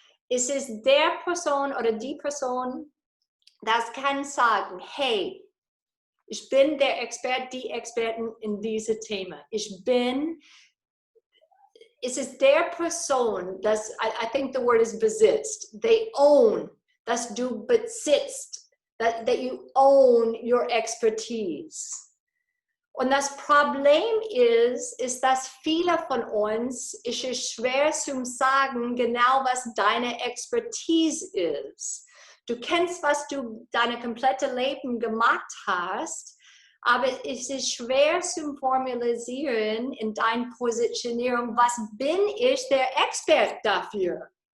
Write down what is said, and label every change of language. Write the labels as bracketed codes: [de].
[de] Es ist der Person oder die Person, das kann sagen, hey, ich bin der Experte, die Experten in diesem Thema. Es ist der Person, das, [en] I think the word is [de] besitzt. [en] They own, [de] dass du besitzt. [en] That you own your expertise. [de] Und das Problem ist, dass viele von uns, es ist schwer zu sagen, genau was deine Expertise ist. Du kennst, was du dein komplettes Leben gemacht hast, aber es ist schwer zu formalisieren in deiner Positionierung, was bin ich der Experte dafür?